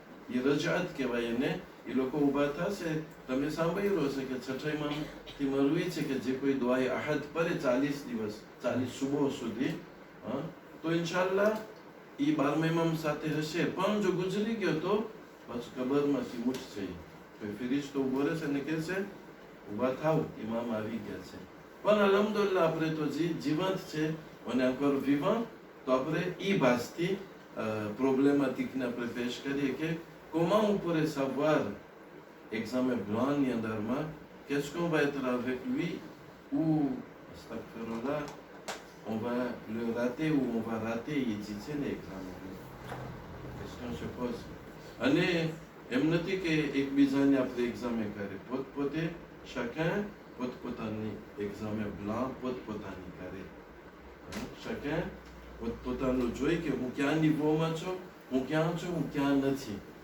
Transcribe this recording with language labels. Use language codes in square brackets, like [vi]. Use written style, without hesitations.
[gu] એ રજાત કહેવાય એને. એ લોકો ઊભા થશે. તમે સાંભળ્યું હશે કે છઠ્ઠા ઇમામથી મરવી છે કે જે કોઈ દુઆએ અહદ પરે 40 દિવસ 40 સુબહ સુધી, તો ઇન્શાલ્લાહ એ 12મા ઇમામ સાથે હશે. પણ જો ગુજરી ગયો તો પછી કબરમાંથી ઉઠશે. કોઈ ફિરિશ્તો ઊભો રહેશે અને કહેશે ઊભા થાવ, ઇમામ આવી ગયા છે. પણ અલ્હમ્દુલિલ્લાહ આપણે તો જીવંત છે અને encore vivant, તો આપણે એ બાજથી પ્રોબ્લેમેટિકને આપણે પેશ કરીએ કે [fr] comment on pourrait savoir examen blanc [gu] ni andarma, [fr] qu'est-ce qu'on va être avec lui, ou astaghfirullah, on va le rater ou on va rater l'examen. La question se pose. [gu] અને એમ નથી કે એકબીજાને આપણે એક્ઝામે કરે, પોતપોતે chacun પોતપોતાની એક્ઝામે બ્લાં પોતપોતાની કરે. chacun પોતપોતાનું જોઈ કે હું ક્યાં નિવોમાં છું, હું ક્યાં છું, હું ક્યાં નથી.